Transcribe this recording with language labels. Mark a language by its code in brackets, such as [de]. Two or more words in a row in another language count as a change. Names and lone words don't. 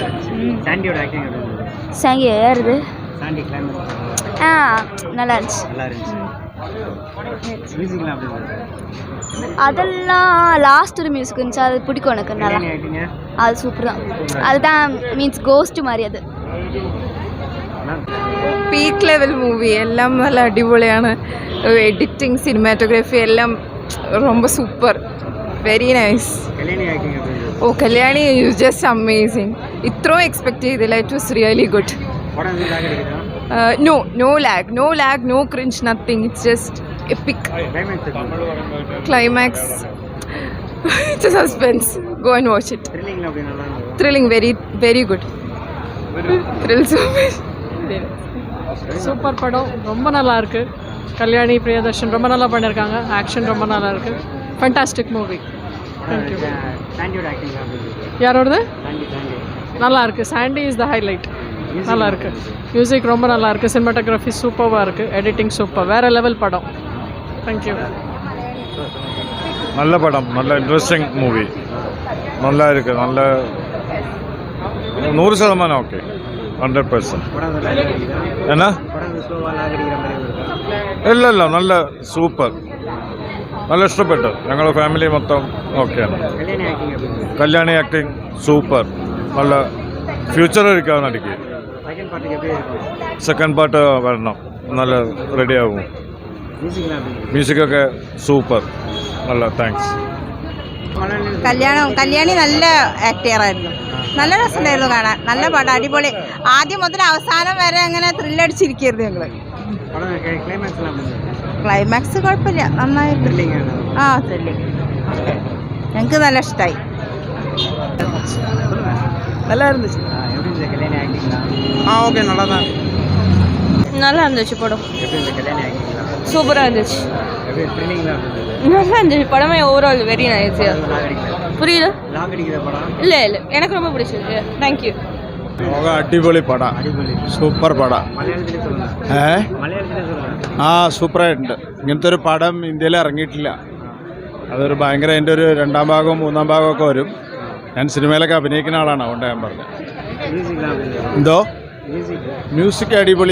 [ta] சாங்கி யாருது? நல்லா இருந்துச்சு. அதெல்லாம் லாஸ்ட் ஒரு மியூசிக் இருந்துச்சு, அது பிடிக்கும் எனக்கு. நல்லா அது சூப்பர் தான். அதுதான் [en] means ghost [ta] மாதிரி. அது [en] peak level movie [ml] എല്ലാം നല്ല അടിപൊളിയാണ്. [en] editing cinematography [ml] എല്ലാം ரொம்ப സൂപ്പർ. [en] very nice. oh Kalyani you just amazing. [ml] ഇത്രയും എക്സ്പെക്ട് ചെയ്തില്ല. [en] it was really good. no lag, no cringe, nothing. It's just epic. Climax it's a suspense. Go and watch it. Thrilling, very good. Thrill so much. [ta] சூப்பர் படம். ரொம்ப நல்லா இருக்குது. கல்யாணி பிரியதர்ஷன் ரொம்ப நல்லா பண்ணியிருக்காங்க. ஆக்ஷன் ரொம்ப நல்லா இருக்குது. [en] fantastic movie. thank you. [ta] யாரோடது? நல்லா இருக்குது. [en] Sandy is the highlight. [ta] நல்லா இருக்குது. மியூசிக் ரொம்ப நல்லா இருக்குது. சினிமாட்டோகிராஃபி சூப்பராக இருக்குது. [en] editing super. [ta] வேறு லெவல் படம். தேங்க்யூ. நல்ல படம், நல்ல [en] interesting movie. [ta] நல்லா இருக்குது. நல்ல 100% ஓகே. [ml] 100%. என்ன ഇല്ല ഇല്ല നല്ല സൂപ്പർ. നല്ല ഇഷ്ടപ്പെട്ടു. ഞങ്ങളുടെ ഫാമിലി മൊത്തം ഓക്കെയാണ്. കല്യാണി [en] acting super. [ml] നല്ല ഫ്യൂച്ചർ ഇരിക്കാവുന്ന നടിക്ക്. [en] second part [ml] വരണം. നല്ല റെഡിയാവും. മ്യൂസിക്കൊക്കെ സൂപ്പർ. നല്ല താങ്ക്സ്. കല്യാണി നല്ല ആക്ടറായിരുന്നു. നല്ല രസമുണ്ടായിരുന്നു കാണാൻ. നല്ല പടം, അടിപൊളി. ആദ്യം മുതൽ അവസാനം വരെ അങ്ങനെ ത്രില്ലടിച്ചിരിക്കരുത് ഞങ്ങൾ. ക്ലൈമാക്സ് കുഴപ്പമില്ല, നന്നായിട്ട്. ത്രില്ലിങ് ഞങ്ങൾക്ക് നല്ല ഇഷ്ടമായി. [ta] நல்லா இருந்துச்சு. ஓகே நல்லா தான். நல்லா இருந்துச்சு படம். சூப்பராக இருந்துச்சு. நல்லா இருந்துச்சு படமே. [en] overall very nice. [ta] புரியல? இல்லை இல்லை எனக்கு ரொம்ப பிடிச்சிருக்கு. தேங்க்யூ. [ml] അടിപൊളി പടം. സൂപ്പർ പടം. സൂപ്പറായിട്ടുണ്ട്. ഇങ്ങനത്തെ ഒരു പടം ഇന്ത്യയിൽ ഇറങ്ങിയിട്ടില്ല. അതൊരു ഭയങ്കര, അതിൻ്റെ ഒരു 2ാം ഭാഗവും 3ാം ഭാഗമൊക്കെ വരും. ഞാൻ സിനിമയിലൊക്കെ അഭിനയിക്കുന്ന ആളാണ്, അതുകൊണ്ട് ഞാൻ പറഞ്ഞത്. എന്തോ മ്യൂസിക് അടിപൊളി.